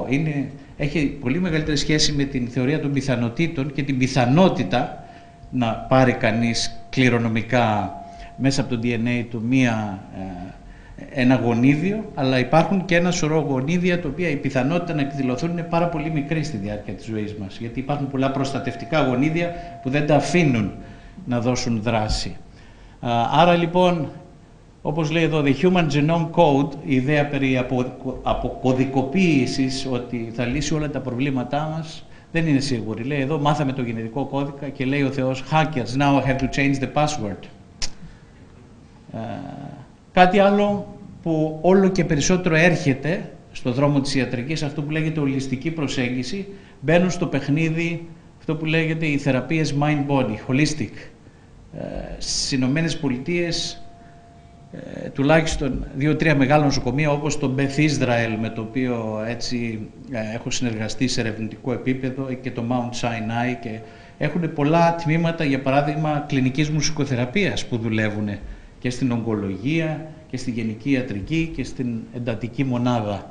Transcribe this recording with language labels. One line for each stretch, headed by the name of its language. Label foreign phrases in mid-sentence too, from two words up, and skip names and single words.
Greek: Έχει πολύ μεγαλύτερη σχέση με την θεωρία των πιθανότητων και την πιθανότητα να πάρει κανείς κληρονομικά μέσα από το DNA του ένα γονίδιο, αλλά υπάρχουν και ένα σωρό γονίδια τα οποία η πιθανότητα να εκδηλωθούν είναι πάρα πολύ μικρή στη διάρκεια της ζωής μας, γιατί υπάρχουν πολλά προστατευτικά γονίδια που δεν τα αφήνουν να δώσουν δράση. Άρα λοιπόν, όπως λέει εδώ,
English: the Human Genome Code,
Greek: η ιδέα περί αποκωδικοποίησης, ότι θα λύσει όλα τα προβλήματά μας, δεν είναι σίγουρη. Λέει εδώ, μάθαμε το γενετικό κώδικα και λέει ο Θεός, hackers,
English: now I have to change the password.
Greek: Κάτι άλλο που όλο και περισσότερο έρχεται στο δρόμο της ιατρικής, αυτό που λέγεται ολιστική προσέγγιση, μπαίνουν στο παιχνίδι αυτό που λέγεται οι θεραπείες
English: mind-body, holistic.
Greek: Στις Ηνωμένες Πολιτείες τουλάχιστον 2-3 μεγάλα νοσοκομεία, όπως το Beth Israel, με το οποίο έτσι έχω συνεργαστεί σε ερευνητικό επίπεδο, και το Mount Sinai, και έχουν πολλά τμήματα, για παράδειγμα κλινικής μουσικοθεραπείας, που δουλεύουν και στην ογκολογία και στη γενική ιατρική και στην εντατική μονάδα.